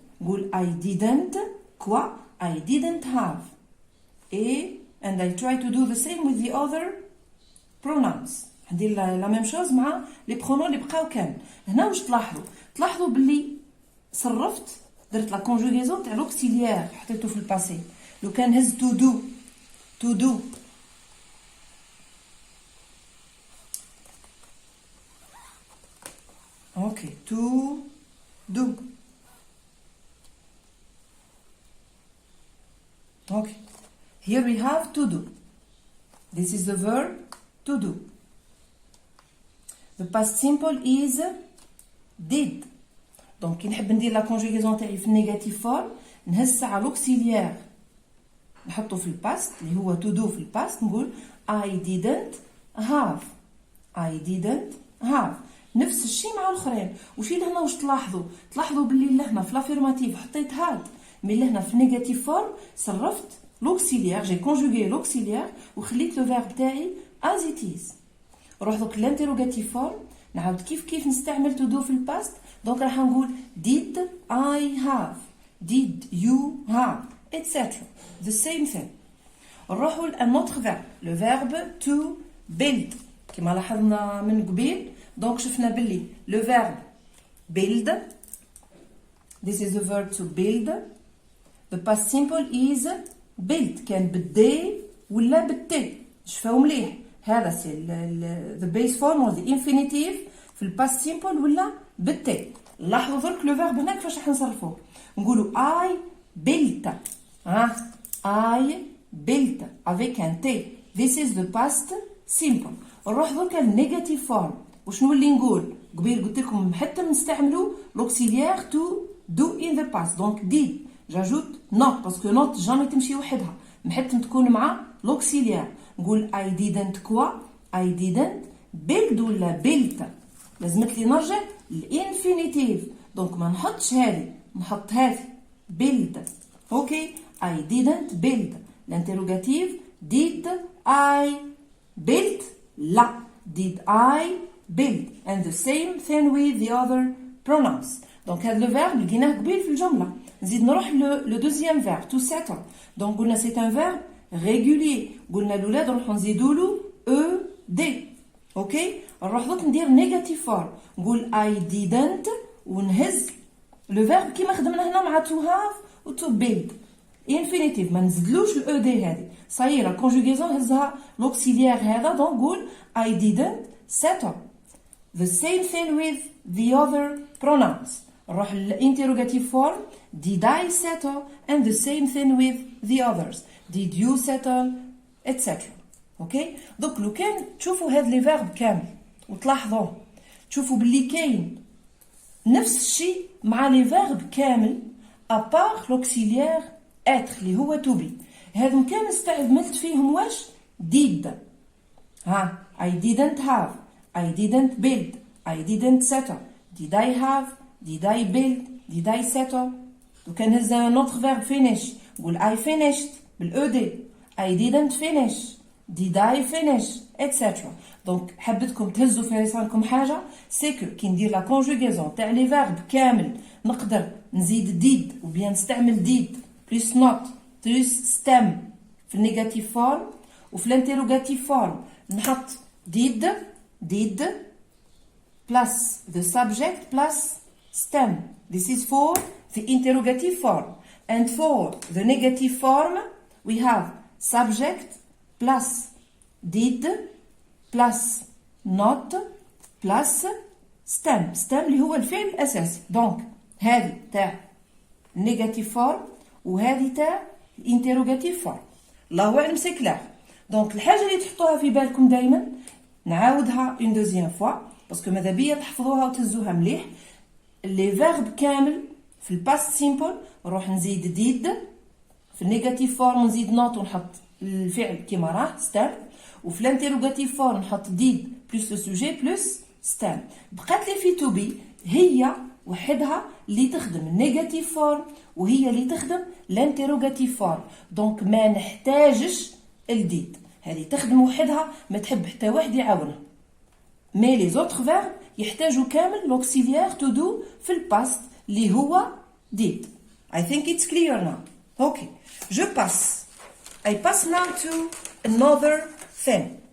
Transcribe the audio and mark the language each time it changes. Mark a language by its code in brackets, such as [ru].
[en] نقول I didn't quoi? I didn't have. And I try to do the same with the other pronouns. [ar] ندير لا ميم شوز مع لي برونون اللي بقاو كامل. هنا واش تلاحظوا باللي صرفت درت لا كونجوغيزون تاع لوكسيليير حطيته في الباسي. لو كان هز تو دو اوكي تو دو. [en] Okay here we have to do. This is the verb to do. the past simple is did. [ar] دونك كي نحب ندير لا كونجوغيزون تاعي في النيجاتيف فورم نهز على لوكسيليير نحطه في الباست اللي هو to do في الباست نقول [en] I didn't have. I didn't have. [ar] نفس الشيء مع الاخرين. وشي لهنا واش تلاحظوا باللي لهنا في لافيرماتيف حطيت هاد مي لهنا في النيجاتيف فورم صرفت لوكسيليير جي كونجوغي لوكسيليير وخليت لو فيرب تاعي [en] as it is. [ar] نروح دوك للانتيروغاتيف فورم نعاود كيف نستعمل to do في الباست. دونك راح نقول [en] did I have, did you have, etc. the same thing. [ar] نروحوا لانوتر فيرب لو فيرب to build كما لاحظنا من قبيل. دونك شفنا باللي لو فيرب [en] build, this is the verb to build. the past simple is built [ar] كان بالدي ولا بالتي شفاو مليح. هذا سي [en] the base form or the infinitive [ar] في الباست سيمبل ولا بالتي. لاحظوا درك لو فيرب هنا كيفاش راح نصرفوه. [en] نقولوا I built. I built [fr] avec un T. [en] This is the past simple. [ar] نروح درك للنيجاتيف فورم. وش نولي نقول؟ قبيل قلت لكم حتى نستعملوا l'auxiliaire [en] to do in the past. [ar] دونك did j'ajoute not باسكو not جامي تمشي وحدها محتم تكون مع l'auxiliaire. [en] نقول I didn't كوا I didn't build ولا built. [ar] لازمت لي نرجع للانفينيتيف. دونك ما نحطش هذه نحط هذه build. [en] Okay I didn't build. الانتروغاتيف did I build لا did I build. and the same thing with the other pronouns. [ar] دونك هذا لو فيرب لقيناه قبيل في الجمله. نزيد نروح لو دوزيام فيرب to settle. دونك قلنا سي ان فيرب régulier. قلنا الاولاد نروحوا نزيدوا له او دي. اوكي نروح دوك ندير نيجاتيف فورم نقول [en] I didn't [ar] ونهز لو فيرب كيما خدمنا هنا مع to have و to build infinitive ما نزيدلوش الاو دي هذه صايي لا كونجوغيزون هزها لوكسيليير هذا. [en] دونك نقول I didn't settle. the same thing with the other pronouns. [ar] نروح للانتروغاتيف فورم [en] did I settle and the same thing with the others. did you settle etc. [ar] اوكي دوك لو كان تشوفوا هاد لي فيرب كامل وتلاحظوا تشوفوا باللي كاين نفس الشيء مع لي فيرب كامل ابار لوكسيليير اتر اللي هو تو بي. هذو كان استعملت فيهم واش did. [en] I didn't have, I didn't build, I didn't settle. did I have, did I build, did I settle. [ar] وكان هذا نوتر فيرب finish نقول [en] I finished [ar] بالاو دي. [en] I didn't finish, did I finish etc. [ar] دونك حبيتكم تهزوا في راسكم حاجه سي كو كي ندير لا كونجوغيزون تاع لي فيرب كامل نقدر نزيد ديد وبيان نستعمل ديد بلس نوت بلس ستام في النيجاتيف فورم. وفي الانتروغاتيف فورم نحط [en] did plus the subject plus stem. This is for the interrogative form. And for the negative form we have subject plus did plus not plus stem. [ar] stem اللي هو الفعل الأساسي. دونك هذه تاع negative form وهذه تاع interrogative form. الله أعلم سي كلار. دونك الحاجة اللي تحطوها في بالكم دايما نعاودها اون دوزيام فوا باسكو ماذا بيا تحفظوها وتهزوها مليح. لي فيرب كامل في الباست سيمبل نروح نزيد ديد في النيجاتيف فورم نزيد نوت ونحط الفعل كيما راه ستام. وفي الانتروغاتيف فورم نحط ديد بلس لو سوجي بلس ستام. بقات لي في تو بي هي وحدها اللي تخدم النيجاتيف فورم وهي اللي تخدم الانتروغاتيف فورم. دونك ما نحتاجش الديد هذه تخدم وحدها ما تحب حتى واحد يعاونها. مي لي زوتر فيرب يحتاجوا كامل لوكسيليير تو دو في الباست اللي هو did. [en] I think it's clear now. Okay. [fr] Je passe. [en] I pass now to another thing.